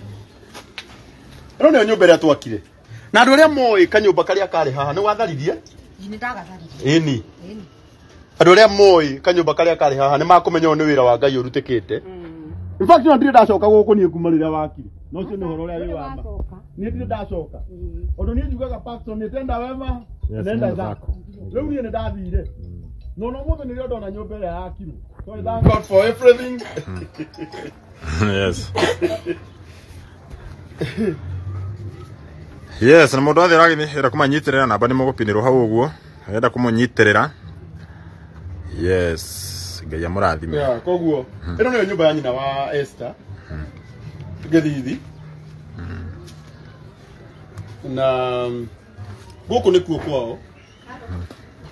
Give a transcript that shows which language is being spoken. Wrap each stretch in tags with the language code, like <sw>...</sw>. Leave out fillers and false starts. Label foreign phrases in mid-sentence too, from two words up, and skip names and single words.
<ki>Ĩno nĩyo nyũmba ĩrĩa twakire. Na andũ arĩa moĩ kanyũmba karĩa karĩ haha nĩ watharirie? Nĩ ndagatharire. Ĩni. Andũ arĩa moĩ kanyũmba karĩa karĩ haha nĩ makũmenya nĩ wĩra wa Ngai ũrutĩkĩte.</ki> <en>In fact</en> <ki>no ndirĩ ndacoka gũkũ niĩ kuma rĩrĩa wakire. No ũcio nĩ ũhoro ũrĩa wĩ wamba. Niĩ ndirĩ ndacoka. Ũndũ niĩ njugaga pastor nĩ</ki> <sw>tenda wema nenda zako.</sw> <ki>Rĩu niĩ nĩ ndathire. No mũthĩ nĩrĩo ndona nyũmba ĩrĩa yakirwo.</ki> <en>So I thank God for everything. Yes. Yes,</en> <ki>na mundu athira githira kumanyitirira namba ni mugupinirwo hau uguo. Enda kumunyitirira. Yes, Ngai amurathime. Yeah, koguo. Ĩno nĩyo nyũmba ya nyina wa Esther. Githithi. Na gũkũ nĩ kuo kwao.</ki>